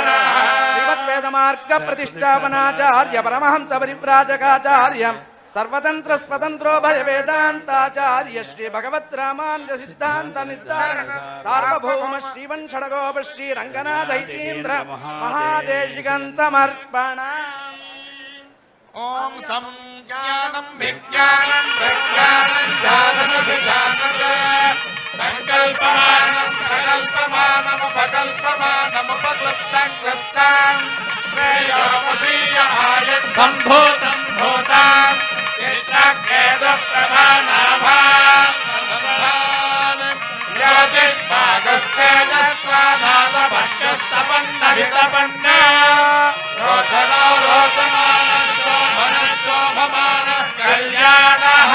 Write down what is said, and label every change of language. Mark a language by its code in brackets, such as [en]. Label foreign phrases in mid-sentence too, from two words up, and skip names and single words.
[sa] శ్రీమద్వేదమార్గ ప్రతిష్టాపనాచార్య పరమహంస పరివ్రాజకాచార్య సర్వతంత్ర స్వతంత్రో భయ వేదాంతాచార్య శ్రీ భగవత్ రామానుజ సిద్ధాంత నిర్ధారణ సార్వభౌమ శ్రీవంశడగోప శ్రీ రంగనాథైతీంద్ర మహాదేశికం సమర్పణ. ఓం సంజ్ఞానం విజ్ఞానం ప్రజ్ఞానం ధ్యానం విధానం సంకల్పమానం क्लुप्तं क्लुप्तं श्रेयोपसीय आयत् सम्भूतं भूतां चित्रकेतुप्रभानाभां ज्योतिष्पागस्तेजस्वानादभक्ष्यस्तपन्नभितपन्न रोचनो रोचमानः कल्याणः